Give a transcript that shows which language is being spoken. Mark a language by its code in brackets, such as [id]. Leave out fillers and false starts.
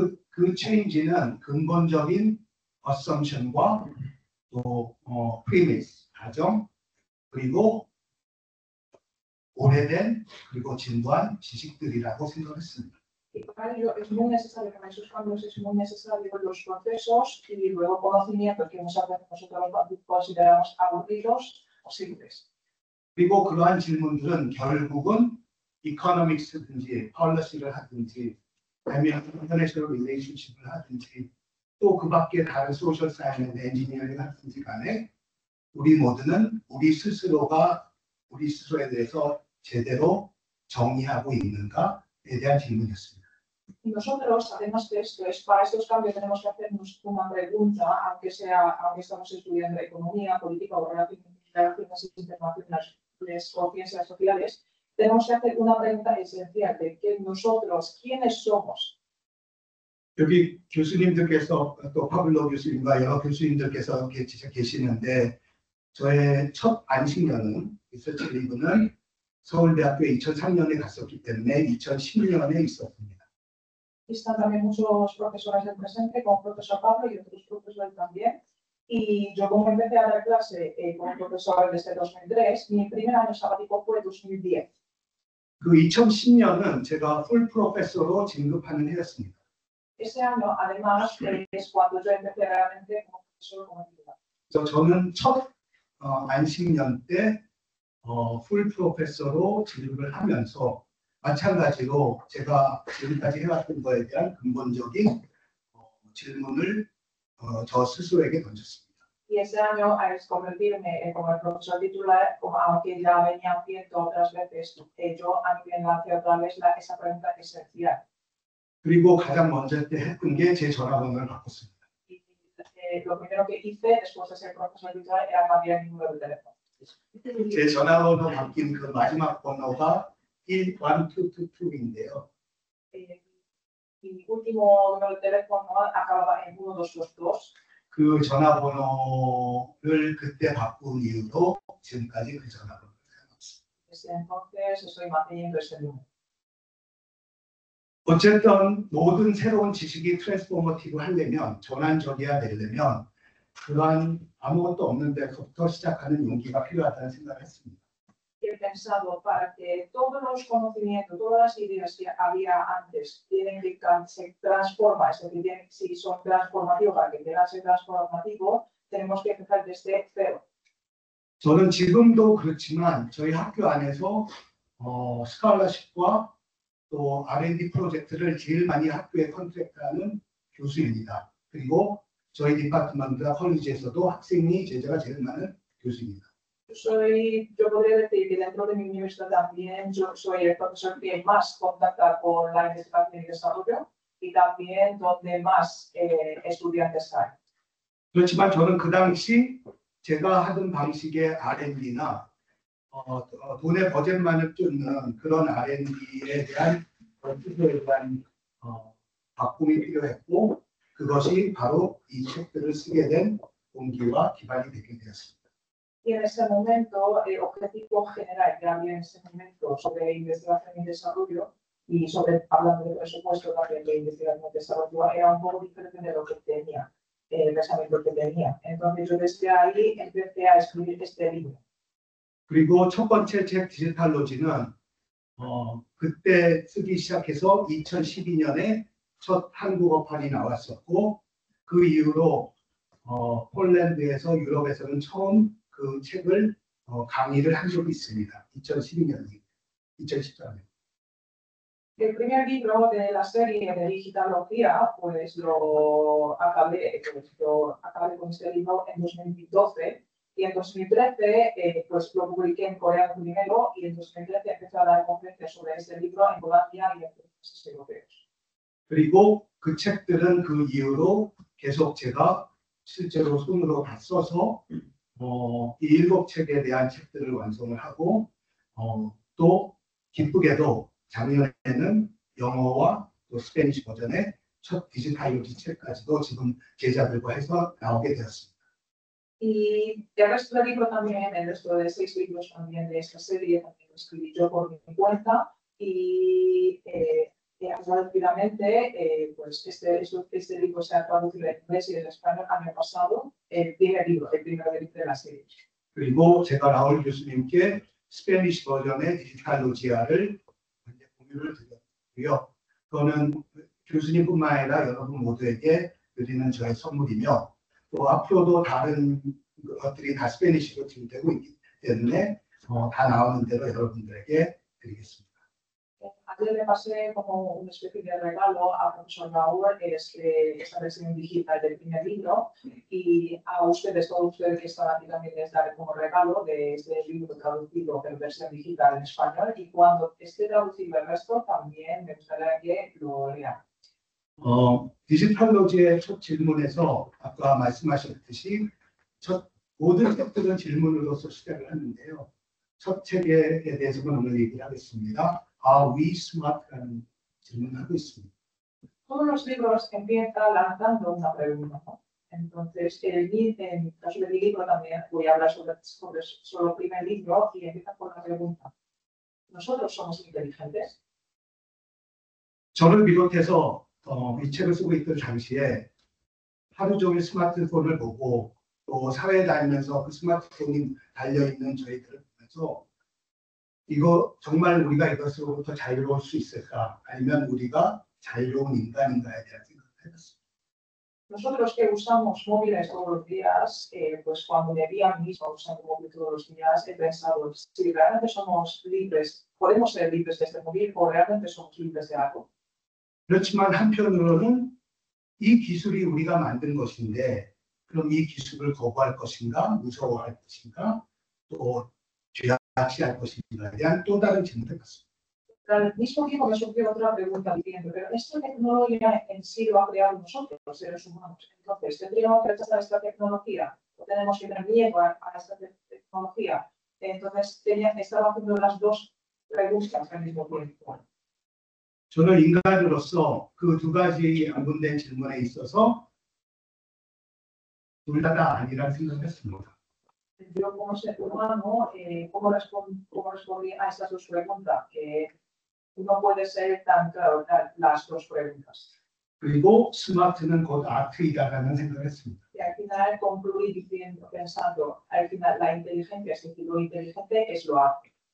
[ko] 그 change는 근본적인 assumption과 또 premise, 가정, 그리고 오래된 그리고 진부한 지식들이라고 생각했습니다. [es] Para ello es muy necesario que en esos cambios es muy necesario los procesos y luego conocimiento que muchas veces nosotros consideramos aburridos o simples. [ko] 그리고 그러한 질문들은 결국은 economics든지 policy를 하든지 아니면 international relationship을 하든지 또 그 밖에 다른 social science, engineering 하든지 간에 우리 모두는 우리 스스로에 대해서 제대로 정의하고 있는가에 대한 질문이었습니다. [es] Nosotros, además de esto, para estos cambios tenemos que hacernos una pregunta, aunque estamos estudiando economía, política o relaciones internacionales o ciencias sociales, tenemos que hacer una pregunta esencial de que nosotros, ¿quiénes somos? [ko] 여기 교수님들께서 또 파블로 교수님과 여러 교수님들께서 계시는데 저의 첫 안식년은 리서치 리그는 서울대학교에 2003년에 갔었기 때문에 2010년에 있었습니다. [es] Están también muchos profesores del presente, como el profesor Pablo y otros profesores también. Y yo como empecé a dar clase como profesor desde 2003, mi primer año sabático fue 2010. [ko] 그 2010년은 제가 풀 프로페서로 진급하는 해였습니다. [es] Ese año, además, es cuando yo empecé realmente como profesor como titular. [ko] 저는 첫 안식년 때 풀 프로페서로 진급을 하면서 마찬가지로 제가 지금까지 해왔던 거에 대한 근본적인 질문을 저 스스로에게 던졌습니다. [es] Y ese año, al convertirme como el profesor titular, como aunque ya venía haciendo otras veces, yo a mí me lancé otra vez esa pregunta esencial. [ko] 그리고 가장 먼저 했던 게 제 전화번호를 바꿨습니다. [es] Y lo primero que hice después de ser profesor titular era cambiar mi número de teléfono. [ko] 제 전화번호 바뀐 그 마지막 번호가 11222인데요. [es] Mi último número de teléfono acababa en 1222. [ko] 그 전화번호를 그때 바꾼 이후로 지금까지 그 전화번호를 사용했습니다. [es] Desde entonces estoy manteniendo ese número. [ko] 어쨌든 모든 새로운 지식이 트랜스포머티브 하려면 전환적이어야 되려면 그러한 아무것도 없는 데서부터 시작하는 용기가 필요하다는 생각을 했습니다. [es] He pensado para que todos los conocimientos, todas las ideas que había antes tienen que se transformar, es decir, si son transformativos, para que puedan ser transformativos, tenemos que empezar desde cero. [ko] 저는 지금도 그렇지만 저희 학교 안에서 스칼러십과 또 R&D 프로젝트를 제일 많이 학교에 컨트랙트하는 교수입니다. 그리고 저희 디파트먼트와 컬리지에서도 학생이 제자가 제일 많은 교수입니다. [es] Yo podría decir que dentro de mi universidad también yo soy el profesor que más contacta con la investigación y desarrollo y también donde más estudiantes hay. [ko] 그렇지만 저는 그 당시 제가 하던 방식의 R&D나 돈의 버젯만을 쫓는 그런 R&D에 대한 투자에 대한 바꿈이 필요했고 그것이 바로 이 책들을 쓰게 된 동기와 기반이 되게 되었습니다. [es] Y en ese momento, el objetivo general que había en ese momento sobre investigación y desarrollo, y sobre hablando de presupuesto también de investigación y desarrollo, era un poco diferente de lo que tenía, el pensamiento que tenía. Entonces, yo desde ahí empecé a escribir este libro. [ko] 그리고 첫 번째 책 디지털로지는 그때 쓰기 시작해서 2012년에 첫 한국어판이 나왔었고 그 이후로 폴란드에서 유럽에서는 처음 그 책을 강의를 한 적이 있습니다. 2012년이 2014년. [es] El primer libro de la serie de Digitalogía, pues lo acabé con este libro en 2012 y en 2013 pues lo publiqué en coreano primero y en 2013 empecé a dar conferencias sobre este libro en Polonia y en países europeos. [ko] 그리고 그 책들은 그 이후로 계속 제가 실제로 손으로 다 써서 이 7책에 대한 책들을 완성을 하고 또 기쁘게도 작년에는 영어와 또 스페니시 버전의 첫 디지털로지 책까지도 지금 제자들과 해서 나오게 되었습니다. [es] Y el resto del libro también, el resto de 6 libros también de esta serie, también lo escribí yo por mi cuenta y rápidamente, pues este libro se ha traducido en inglés y en español el año pasado, el primer libro de la serie. [ko] 그리고 제가 라울 교수님께 스페니시 버전의 디지털로지아를 공유를 드렸고요. 그거는 교수님뿐만 아니라 여러분 모두에게 드리는 저의 선물이며 또 앞으로도 다른 것들이 다 스페니시로 진행되고 있기 때문에 다 나오는 대로 여러분들에게 드리겠습니다. [es] Ayer le pasé como una especie de regalo a profesor Raúl esta versión digital del primer libro y a ustedes, todos ustedes que están aquí también les daré como regalo de este libro traducido en versión digital en español y cuando esté traducido el resto también me gustaría que lo lean. [ko] 디지털로지의 첫 질문에서 아까 말씀하셨듯이 모든 책들은 질문으로서 시작을 하는데요. 첫 책에 대해서는 오늘 얘기를 하겠습니다. [en] Are we smart [ko] 라는 질문을 하고 있습니다. [es] Todos los libros empiezan lanzando una pregunta, ¿no? Entonces, en el caso de mi libro también voy a hablar sobre el primer libro y empieza con la pregunta. ¿Nosotros somos inteligentes? [ko] 저를 비롯해서 이 책을 쓰고 있던 당시에 하루 종일 스마트폰을 보고 또 사회에 다니면서 그 스마트폰이 달려있는 저희들을 보면서 이거 정말 우리가 이것으로부터 자유로울 수 있을까? 아니면 우리가 자유로운 인간인가에 대한 생각을 해봤습니다. [es] Nosotros que usamos móviles todos los días, pues cuando me vi a mí mismo usando móvil todos los días, he pensado si realmente somos libres, podemos ser libres de este móvil o realmente somos libres de algo. 그렇지만 한편으로는 이 기술이 우리가 만든 것인데 그럼 이 기술을 거부할 것인가, 무서워할 것인가, 또 죄악시할 것인가에 대한 또 다른 질문을 받습니다. Pero al mismo tiempo me surgió otra pregunta diciendo, pero esta tecnología en sí lo ha creado nosotros, los seres humanos. Entonces, ¿tendríamos que rechazar esta tecnología? ¿O tenemos que tener miedo a esta tecnología? Entonces, estaba haciendo las dos preguntas al mismo tiempo. [ko] 저는 인간으로서 그 두 가지 안분된 질문에 있어서 둘 다 아니라는 생각했습니다. [es] Yo como ser humano, ¿cómo respondí a estas dos preguntas? Que no puede ser tan claro las dos preguntas. [ko] 그리고 스마트는 곧 아트이다라는 생각을 했습니다. [es] Y al final concluí pensando, al final la inteligencia, es decir, lo inteligente es lo arte.